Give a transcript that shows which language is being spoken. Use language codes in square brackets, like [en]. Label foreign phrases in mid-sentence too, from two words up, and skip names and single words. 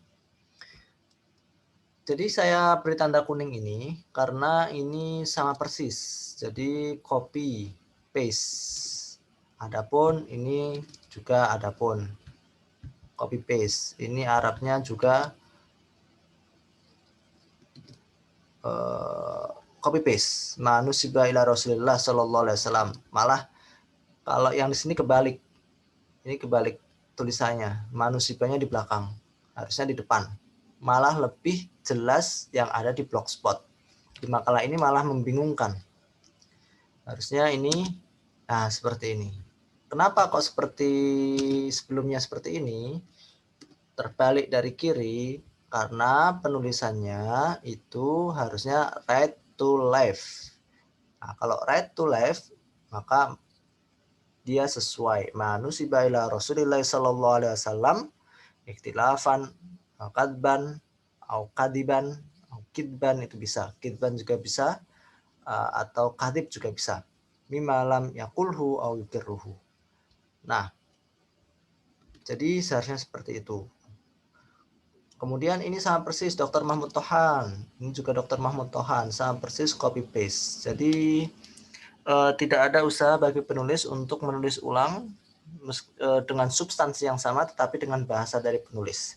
[id] Jadi saya beri tanda kuning ini karena ini sama persis. [en] Jadi copy paste. [id] Adapun ini juga adapun [en] copy paste. [id] Ini Arabnya juga [en] copy paste. [ar] ما نسب إلى رسول الله صلى الله عليه وسلم. [id] Malah kalau yang di sini kebalik. Ini kebalik tulisannya. Manusibanya di belakang. Harusnya di depan. Malah lebih jelas yang ada di Blogspot. Di makalah ini malah membingungkan. Harusnya ini Nah, seperti ini. Kenapa kok seperti sebelumnya seperti ini? Terbalik dari kiri, karena penulisannya itu harusnya [en] right to left. [id] Nah, kalau [en] right to left, [id] maka dia sesuai. [ar] ما نسب إلى رسول الله صلى الله عليه وسلم اختلافا كذبا أو كاذبا أو كذبا, [id] itu bisa. Kidban juga bisa, atau kadib juga bisa. [ar] مما لم يقله أو يقره. [id] Nah, jadi seharusnya seperti itu. Kemudian ini sama persis Dr. Mahmud Tohan. Ini juga Dr. Mahmud Tohan, sama persis [en] copy paste. [id] Jadi tidak ada usaha bagi penulis untuk menulis ulang dengan substansi yang sama tetapi dengan bahasa dari penulis.